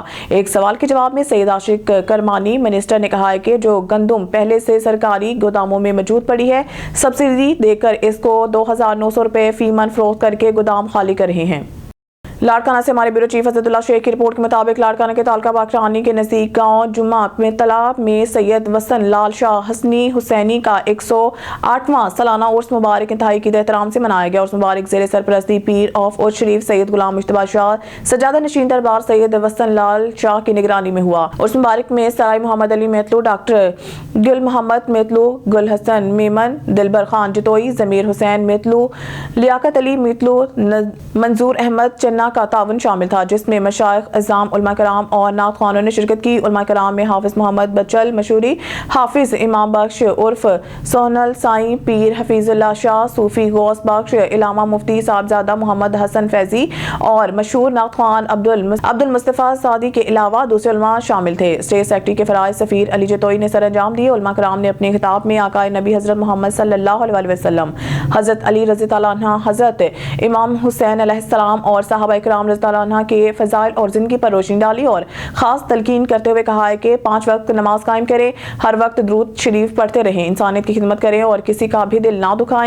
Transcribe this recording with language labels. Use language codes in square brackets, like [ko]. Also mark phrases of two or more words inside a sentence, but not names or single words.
[ur] ایک سوال کے جواب میں سید عاشق کرمانی منسٹر نے کہا ہے کہ جو گندم پہلے سے سرکاری گوداموں میں موجود پڑی ہے، سبسڈی دے کر اس کو 2900 روپے فی من فروخت کر کے گودام خالی کر رہے ہیں. لاڑکانہ سے ہمارے بیورو چیف حضرت اللہ شیخ کی رپورٹ کے مطابق لاڑکانہ کے تعلقہ باگرانی کے نزدیک گاؤں جمعہ میں تالاب میں سید وسن لال شاہ حسنی حسینی کا 108واں سالانہ عرس مبارک انتہائی عید احترام سے منایا گیا. عرس مبارک زیر سرپرستی پیر آف عرس شریف سید غلام مشتبا شاہ سجادہ نشین دربار سید وسن لال شاہ کی نگرانی میں ہوا. عرس مبارک میں سرائے محمد علی میتلو، ڈاکٹر گل محمد میتلو، گل حسن میمن، دلبر خان جتوئی، ضمیر حسین میتلو، لیاقت علی میتلو، منظور احمد چنا کا تعاون شامل تھا، جس میں مشائخ عظام علما کرام اور نعت خوانوں نے شرکت کی. علما کرام میں حافظ محمد بچل مشہوری، حافظ امام بخش عرف سونل سائیں، پیر حفیظ اللہ شاہ، صوفی غوث بخش, علامہ مفتی صاحبزادہ محمد حسن فیضی اور مشہور نعت خوان عبد المصطفیٰ سعدی کے علاوہ دوسرے علما شامل تھے. [en] state secretary [ur] کے فرائض سفیر علی جتوئی نے سر انجام دیے۔ علما کرام نے اپنے خطاب میں آقائے نبی حضرت محمد [ar] صلى الله عليه وسلم, [ur] حضرت علی [ar] رضي الله عنها, [ur] حضرت امام حسین علیہ السلام اور صحابہ اکرام [ar] رضي الله عنها [ur] کے فضائل اور زندگی پر روشنی ڈالی اور خاص تلقین کرتے ہوئے کہا ہے کہ 5 وقت نماز قائم کریں، ہر وقت درود شریف پڑھتے رہیں، انسانیت کی خدمت کریں اور کسی کا بھی دل نہ دکھائیں.